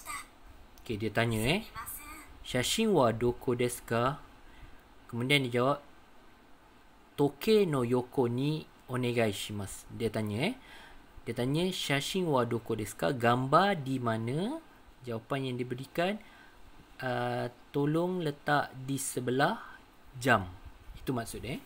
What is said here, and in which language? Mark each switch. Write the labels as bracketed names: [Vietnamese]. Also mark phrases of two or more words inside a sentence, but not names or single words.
[Malay] Okay, dia tanya [Japanese] 写真はどこですか? [Malay] Kemudian dia jawab [Japanese] 時計の横にお願いします. [Malay] Dia tanya Dia tanya [Japanese] 写真はどこですか? [Malay] Gambar di mana? Jawapan yang diberikan, tolong letak di sebelah jam. Itu maksud dia.